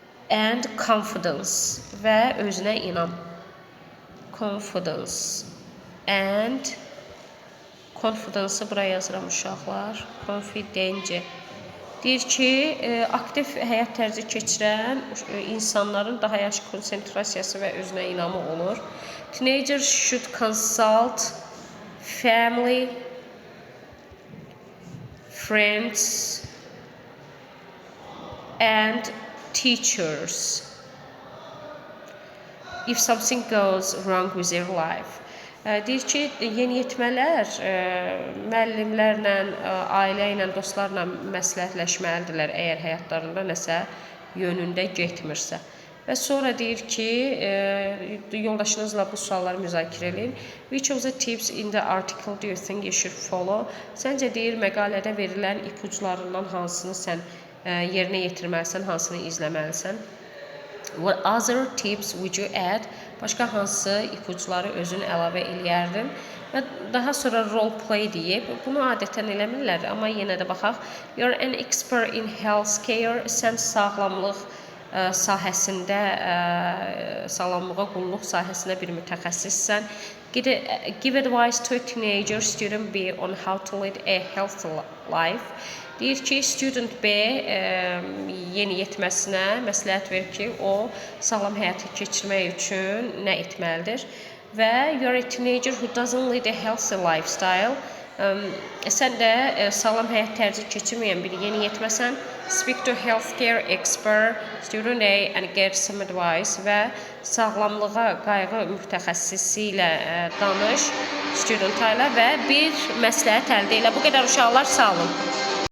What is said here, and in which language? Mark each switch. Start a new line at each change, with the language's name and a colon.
English: And confidence
Azerbaijani: və özünə inam. Confidence and confidence'ı buraya yazıram uşaqlar. Confidence. Deyir ki, aktiv həyat tərzi keçirən insanların daha yaxşı konsentrasiyası və özünə inamı olur.
English: Teenagers should consult family, friends and teachers if something goes wrong with their life.
Azerbaijani: Deyir ki, yeniyetmələr müəllimlərlə, ailə ilə, dostlarla məsləhətləşməlidirlər əgər həyatlarında nəsə yönündə getmirsə. Və sonra deyir ki, yoldaşınızla bu sualları müzakirə edin.
English: Which of the tips in the article do you think you should follow?
Azerbaijani: Səncə deyir, məqalədə verilən ipuclarından hansını sən yerinə yetirməlisən, hansını izləməlisən?
English: What other tips would you add?
Azerbaijani: Başqa hansı ipucları özün əlavə eləyərdin? Və daha sonra role play deyib, bunu adətən eləmirlər, amma yenə də baxaq.
English: You're an expert in healthcare,
Azerbaijani: sən sağlamlıq sahəsində, sağlamlığa qulluq sahəsində bir mütəxəssissən.
English: Give advice to a teenager student B on how to lead a healthy life.
Azerbaijani: Deyir ki, student B yeniyetməsinə məsləhət verir ki, o sağlam həyatı keçirmək üçün nə etməlidir? Və
English: you're a teenager who doesn't lead a healthy lifestyle.
Azerbaijani: Sən də sağlam həyat tərzi keçirməyən bir yeniyetməsən,
English: speak to healthcare expert, student A and get some advice
Azerbaijani: və sağlamlığa qayğı mütəxəssisi ilə danış, student ilə və bir məsləhət əldə elə. Bu qədər uşaqlar, sağ olun.